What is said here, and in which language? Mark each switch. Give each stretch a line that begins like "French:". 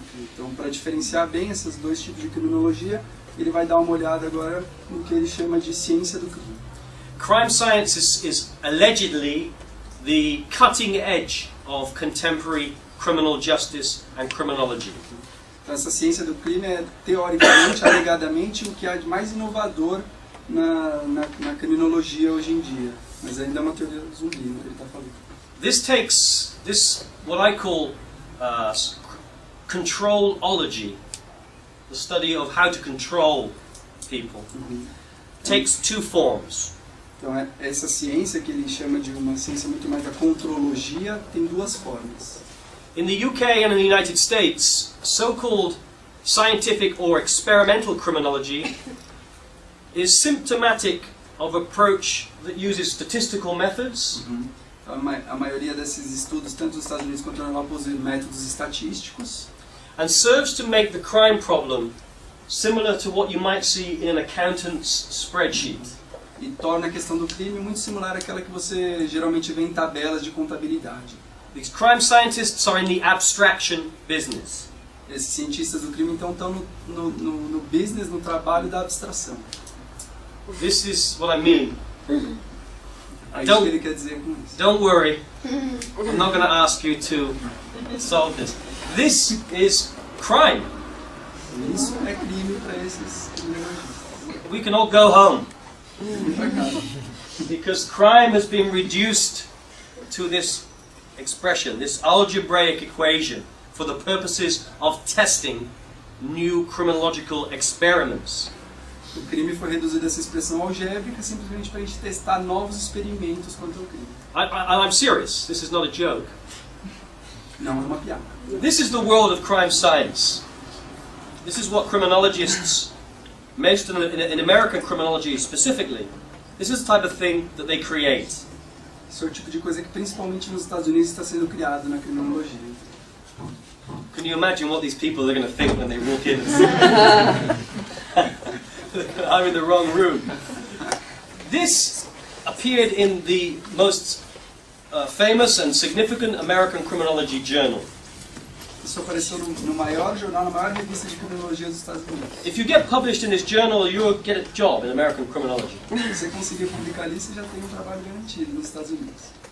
Portuguese: Então, para diferenciar bem esses dois tipos de criminologia, ele vai dar uma olhada agora no que ele chama de ciência do crime.
English: Crime science is allegedly the cutting edge of contemporary criminal justice and criminology.
Portuguese: Então, essa ciência do crime é, teoricamente, alegadamente, o que há de mais inovador na criminologia hoje em dia. Mas ainda é uma teoria zumbi, né, que ele está falando.
English: This takes what I call controlology, the study of how to control people, takes two forms.
Portuguese: Então, essa ciência que ele chama de uma ciência muito mais da contrologia tem duas formas.
English: In the UK and in the United States, so-called scientific or experimental criminology is symptomatic of approach that uses statistical methods.
Portuguese: A maioria desses estudos, tanto nos Estados Unidos quanto na Europa, usam métodos estatísticos.
English: And serves to make the crime problem similar to what you might see in an accountant's spreadsheet.
Portuguese: E torna a questão do crime muito similar àquela que você geralmente vê em tabelas de contabilidade.
English: These crime scientists are in the abstraction business.
Portuguese: Esses cientistas do crime então estão no business, no trabalho da abstração.
English: This is what I mean.
Portuguese: É isso que ele quer dizer com isso.
English: Don't worry, I'm not going to ask you to solve this. This is crime.
Portuguese: Isso é crime para esses criminologistas.
English: We can all go home. Because crime has been reduced to this expression, this algebraic equation, for the purposes of testing new criminological experiments.
Portuguese: O crime foi reduzido a essa expressão algébrica simplesmente para a gente testar novos experimentos quanto ao crime.
English: I'm serious. This is not a joke.
Portuguese: Não é uma piada.
English: This is the world of crime science. This is what criminologists, most in American criminology specifically, this is the type of thing that they create.
Portuguese: Esse é o tipo de coisa que principalmente nos Estados Unidos está sendo criado na criminologia.
English: Can you imagine what these people are going to think when they walk in? I'm in the wrong room. This appeared in the most famous and significant American criminology journal.
Portuguese: Isso apareceu no maior jornal, na maior revista de criminologia dos Estados Unidos.
English: If you get published in this journal, you'll get a job in American criminology.
Portuguese: Se você conseguir publicar ali, você já tem um trabalho garantido nos Estados Unidos.